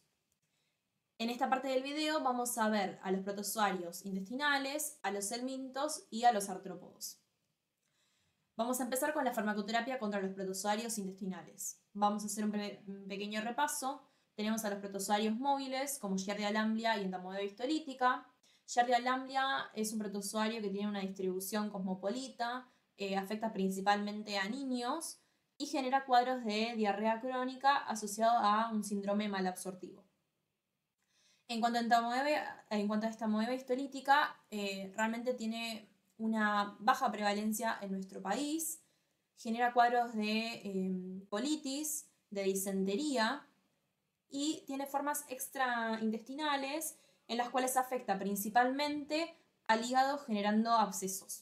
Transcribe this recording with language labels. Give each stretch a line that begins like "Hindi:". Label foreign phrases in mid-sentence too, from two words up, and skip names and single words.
Spanish: En esta parte del video vamos a ver a los protozoarios intestinales, a los helmintos y a los artrópodos. Vamos a empezar con la farmacoterapia contra los protozoarios intestinales. Vamos a hacer un pequeño repaso. Tenemos a los protozoarios móviles, como Giardia lamblia y Entamoeba histolítica. Giardia lamblia es un protozoario que tiene una distribución cosmopolita, afecta principalmente a niños y genera cuadros de diarrea crónica asociado a un síndrome malabsortivo. En cuanto a Entamoeba histolítica, realmente tiene una baja prevalencia en nuestro país, genera cuadros de colitis, de disentería y tiene formas extraintestinales en las cuales afecta principalmente al hígado generando abscesos.